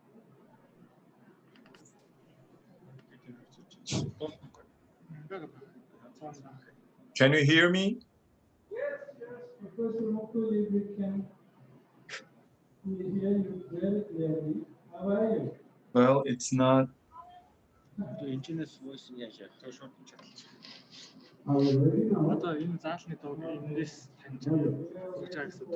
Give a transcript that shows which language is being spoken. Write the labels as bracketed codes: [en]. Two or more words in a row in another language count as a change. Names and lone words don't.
[en] Can you hear me? Professor hopefully we can hear you very clearly. How are you? Well, it's not. Are you ready now? [mn] Одоо энэ заалны дууг эндээс таньж өгч байгаа гэсэн.